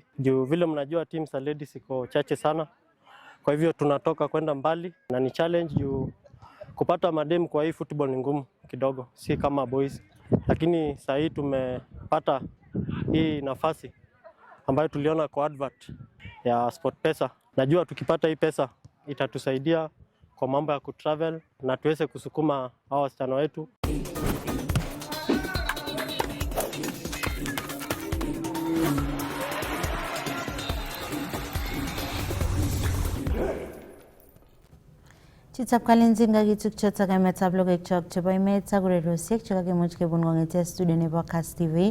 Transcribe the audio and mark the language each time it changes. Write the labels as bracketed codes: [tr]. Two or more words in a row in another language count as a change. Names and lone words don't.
[sw] Juu vile mnajua team za ladies iko chache sana. Kwa hivyo tunatoka kwenda mbali na ni challenge juu kupata madem kwa hii football ni ngumu kidogo, si kama boys. Lakini sasa hii tumepata hii nafasi ambayo tuliona kwa advert ya SportPesa. Najua tukipata hii pesa itatusaidia kwa mambo ya kutravel na tuweze kusukuma hao wasichana wetu. [kln] Chitab kalenjin kakichuk chotok emetab logoiwek chok chebo emet ak ureriosiek chekakimuch kebun kong'ete studio nebo Kass TV.